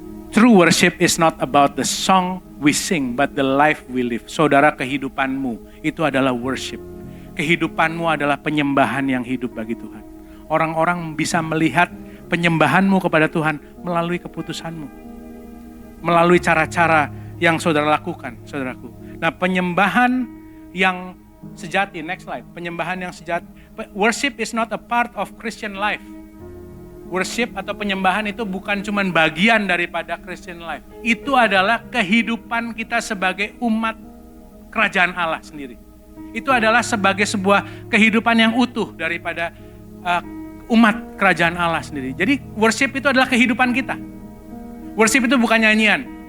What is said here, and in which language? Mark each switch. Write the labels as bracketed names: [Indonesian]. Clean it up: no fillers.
[English] True worship is not about the song we sing, but the life we live. [Indonesian] Saudara, kehidupanmu itu adalah worship. Kehidupanmu adalah penyembahan yang hidup bagi Tuhan. Orang-orang bisa melihat penyembahanmu kepada Tuhan melalui keputusanmu. Melalui cara-cara yang saudara lakukan, saudaraku. Nah, penyembahan yang sejati, next slide. Penyembahan yang sejati. [English] Worship is not a part of Christian life. [Indonesian] Worship atau penyembahan itu bukan cuma bagian daripada Christian life. Itu adalah kehidupan kita sebagai umat kerajaan Allah sendiri. Itu adalah sebagai sebuah kehidupan yang utuh daripada umat kerajaan Allah sendiri. Jadi worship itu adalah kehidupan kita. Worship itu bukan nyanyian.